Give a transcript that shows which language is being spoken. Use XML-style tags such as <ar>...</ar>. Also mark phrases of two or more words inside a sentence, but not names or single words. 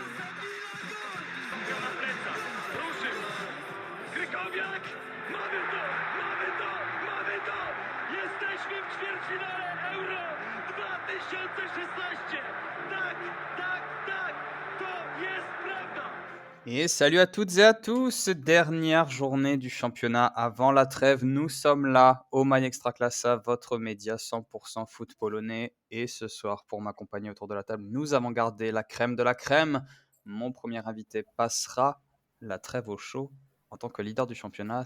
<pl>Na plecach, ruszył, Krykowiak, mamy to, mamy to, mamy to! Jesteśmy w ćwierćfinale Euro 2016! Tak, tak, tak, to jest prawda!</pl> <fr>Et salut à toutes et à tous, dernière journée du championnat avant la trêve. Nous sommes là au My Extraclassa, votre média 100% foot polonais. Et ce soir, pour m'accompagner autour de la table, nous avons gardé la crème de la crème. Mon premier invité passera la trêve au chaud en tant que leader du championnat.</fr>